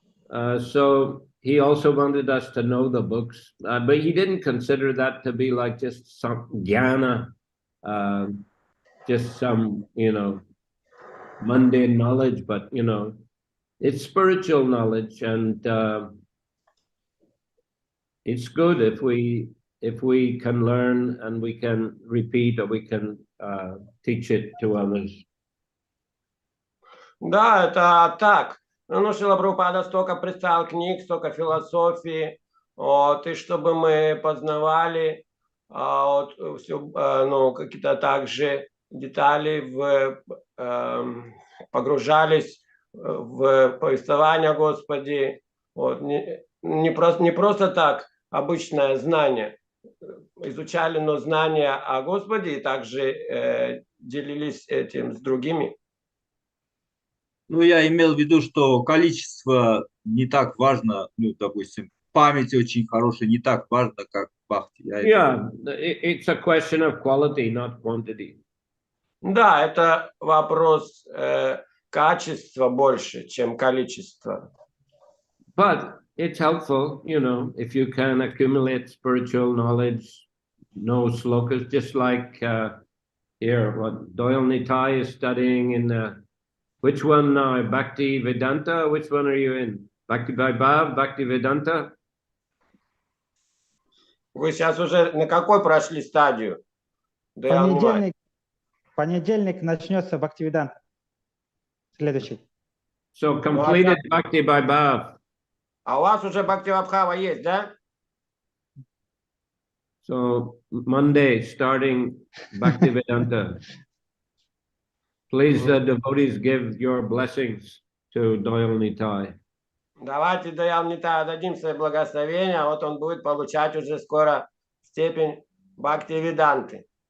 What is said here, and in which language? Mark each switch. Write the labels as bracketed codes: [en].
[en] So he also wanted us to know the books, but he didn't consider that to be like just some jnana, just some, you know, mundane knowledge, but, you know, it's spiritual knowledge, and it's good if we can learn and we can repeat or we can teach it to others. [ru] Да, это так. Ну, Шрила Прабхупада столько представил книг, столько философии, вот, и чтобы мы познавали вот, все, ну, какие-то также детали, погружались в повествование о Господе. Вот, не просто так обычное знание изучали, но знания о Господе и также делились этим с другими. Ну, я имел в виду, что количество не так важно, ну, допустим, память очень хорошая, не так важно, как бхакти. [en] Yeah, it's a question of quality, not quantity. [ru] Да, это вопрос качества больше, чем количества. [en] But it's helpful, you know, if you can accumulate spiritual knowledge, know slokas, just like here, what Doyle Nitai is studying in which one now? Bhakti Vedanta? Which one are you in? Bhakti Vaibhav, Bhakti Vedanta? [ru] Вы сейчас уже на какой прошли стадию? Понедельник начнется Бхактивиданта. Следующий. [en] So completed Bhakti Vaibhav. [ru] А у вас уже Бхакти Вабхава есть, да? [en] So Monday, starting Bhakti Vedanta. Please, devotees, give your blessings to Doyle Nitai. [ru] Давайте Доял Нитаю дадим свои благословения, вот он будет получать уже скоро степень Бхакти Веданты.